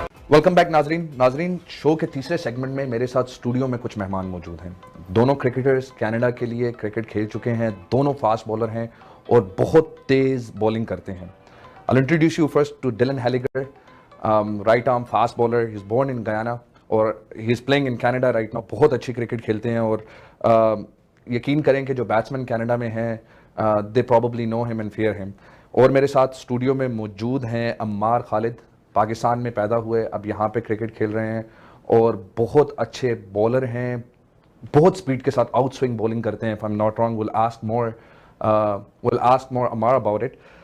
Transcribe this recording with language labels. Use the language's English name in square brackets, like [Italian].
[Hindi] Welcome back नाजरीन show के तीसरे सेगमेंट में मेरे साथ स्टूडियो में कुछ मेहमान मौजूद हैं। दोनों क्रिकेटर्स कनाडा के लिए क्रिकेट खेल चुके हैं, दोनों फास्ट बॉलर हैं और बहुत तेज़ बॉलिंग करते हैं। [English] I'll introduce you first to Dylan Halliger, right arm fast bowler. He's born in Guyana और he's playing in Canada right now. [Hindi] बहुत अच्छी क्रिकेट खेलते हैं और यकीन करें कि जो बैट्समैन कनाडा में हैं [English] they probably know him and fear him. [Hindi] और मेरे साथ स्टूडियो में मौजूद हैं अम्मार खालिद, पाकिस्तान में पैदा हुए, अब यहाँ पे क्रिकेट खेल रहे हैं और बहुत अच्छे बॉलर हैं, बहुत स्पीड के साथ आउट स्विंग बॉलिंग करते हैं। [English] If I'm not wrong, we'll ask more Ammar about it.